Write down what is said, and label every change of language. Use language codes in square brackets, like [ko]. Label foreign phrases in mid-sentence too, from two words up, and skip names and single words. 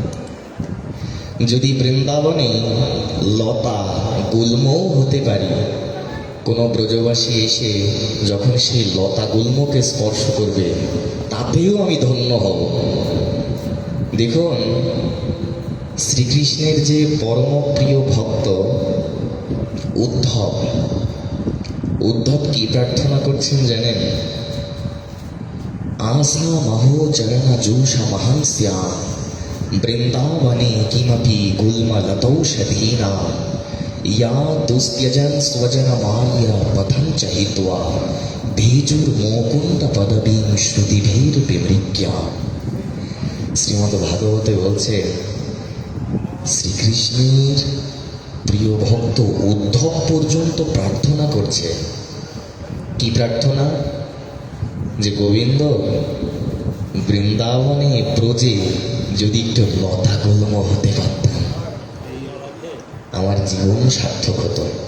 [bn] যদি বৃন্দাবনে লতা গুল্মও হতে পারি, কোনো ব্রজবাসী এসে যখন সেই লতা গুল্মকে স্পর্শ করবে তাতেও আমি ধন্য হব। দেখুন, শ্রীকৃষ্ণের যে পরম প্রিয় ভক্ত উদ্ধব, উদ্ধব কি প্রার্থনা করছেন জানেন? [sa] आशा महो चरण जूषा महंस्या वृंदावने किमपि गुल्मलतौषधीना या दुस्त्यजन स्वजन मार्य पथं च हित्वा भेजुर्मुकुंद पदवीं श्रुतिभीर विमृग्या। [bn] শ্রীমদ্ ভাগবতে বলছে শ্রীকৃষ্ণের প্রিয় ভক্ত উদ্ধব পর্যন্ত প্রার্থনা করছে। কি প্রার্থনা? যে গোবিন্দ, বৃন্দাবনে ব্রজে যদি একটু লতা গুল্ম হতে পারতাম আমার জীবন সার্থক হতো।